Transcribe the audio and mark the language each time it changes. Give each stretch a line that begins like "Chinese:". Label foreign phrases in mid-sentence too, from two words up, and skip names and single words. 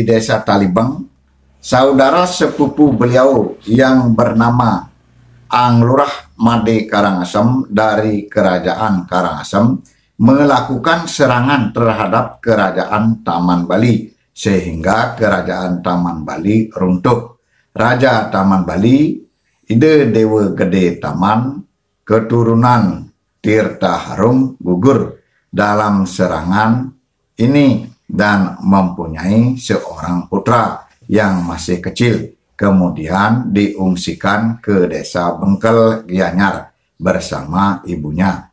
Indonesian: desa Talibeng, saudara sepupu beliau yang bernama Anglurah Made Karangasem dari Kerajaan Karangasem melakukan serangan terhadap Kerajaan Taman Bali, sehingga Kerajaan Taman Bali runtuh. Raja Taman Bali, Ide Dewa Gede Taman, keturunan Tirta Harum, gugur dalam serangan ini dan mempunyai seorang putra yang masih kecil. Kemudian diungsikan ke desa Bengkel Gianyar bersama ibunya.